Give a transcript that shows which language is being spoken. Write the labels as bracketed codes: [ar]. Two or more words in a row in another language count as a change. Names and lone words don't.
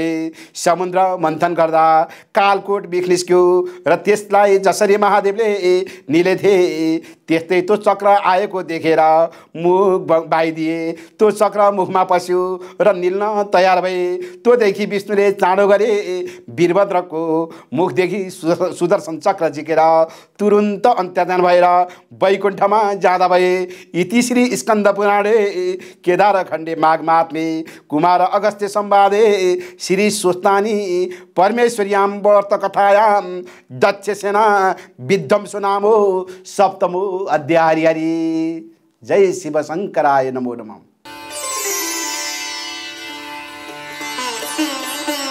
[ne] समुद्र मन्थन गर्दा कालकोट बिख निस्क्यो र त्यसलाई जसरी महादेवले निलेथे त्यस्तै त्यो चक्र आएको देखेर मुख बाइदिए। त्यो चक्र मुखमा पस्यो र निल्न तयार भए। त्योदेखि विष्णुले चाँडो गरे वीरभद्रको मुखदेखि सुदर्शन चक्र झिकेर तुरुन्त अन्तर्धान भएर वैकुण्ठमा जाँदा भए। [sa] इति श्री स्कन्द पुराणे केदार खण्डे माघ महात्मे कुमार अगस्त्य संवादे श्री स्वस्तानी परमेश्वर्यां व्रत कथायां दक्ष सेना विध्वंसो नामो सप्तमो अध्याय। हरि हरि। जय शिव शंकराय नमो नमः।